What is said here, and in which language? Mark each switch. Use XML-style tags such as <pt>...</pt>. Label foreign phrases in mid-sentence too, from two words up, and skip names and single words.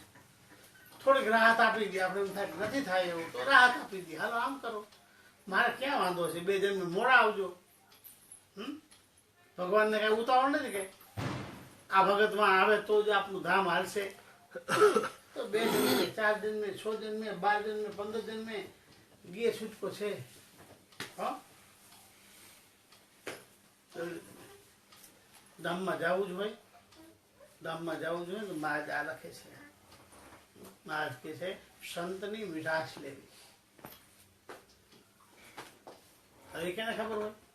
<gu>થોડીક રાહત આપી દે, આપણે એમ થાય નથી થાય એવું તો રાહત આપી દે. હાલો આમ કરો, મારે ક્યાં વાંધો છે, 2 જણ મોડા આવજો. ભગવાનને કઈ ઉતાવળ નથી કે આ ભગતમાં આવે તો જ આપણું ધામ હાલશે. તો 2 જણ</gu> <hi>में 4 दिन में 6 दिन में 12 दिन में 15 दिन में</hi> <gu>ગીએ છૂટકો છે. ધામમાં જવું જ હોય, ધામમાં જવું જોઈએ. તો મહારાજ આ લખે છે, મહારાજ કે છે સંતની મીઠાશ લેવી. હવે કેને ખબર હોય?</gu>